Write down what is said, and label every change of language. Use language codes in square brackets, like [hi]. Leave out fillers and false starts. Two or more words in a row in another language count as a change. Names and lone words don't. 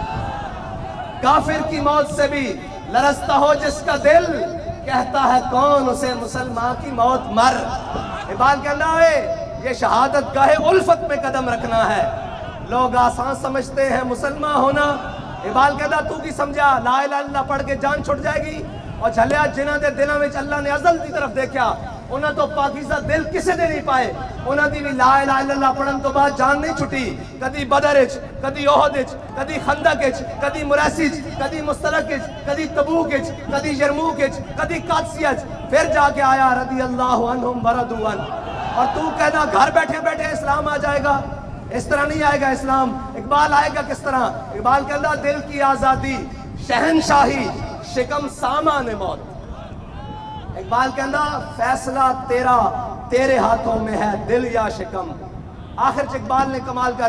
[ur] کافر کی موت سے بھی لرزتا ہو جس کا دل, کہتا ہے کون اسے مسلمان کی موت مر. اقبال کہنا ہے یہ شہادت گاہ الفت میں قدم رکھنا ہے. لوگ آسان سمجھتے ہیں مسلمان ہونا. [pa] اقبال کہتا تو کی سمجھا [ar] لا الہ الا اللہ [ur] پڑھ کے جان چھوٹ جائے گی, [pa] اور جھلیا جنہاں دے دلاں وچ اللہ نے ازل دی طرف دیکھا انہاں تو پاکیزہ دل کسے دے نہیں پائے انہاں دی بھی [ar] لا الہ الا اللہ [pa] پڑھن تو بعد جان نہیں چھٹی کدی بدر وچ کدی احد وچ کدی خندق وچ کدی مریسی وچ کدی مستلق وچ کدی تبوک وچ کدی یرموک وچ کدی قادسیہ وچ [ur] پھر جا کے آیا [ar] رضی اللہ عنہم ورضوا عنہ [ur] اور تو کہنا گھر بیٹھے بیٹھے اسلام آ جائے گا اس طرح نہیں آئے گا اسلام اقبال آئے گا کس طرح اقبال کہتا دل کی آزادی شہنشاہی شکم سامان موت اقبال کہتا فیصلہ تیرا تیرے ہاتھوں میں ہے دل یا شکم آخر اقبال نے کمال کر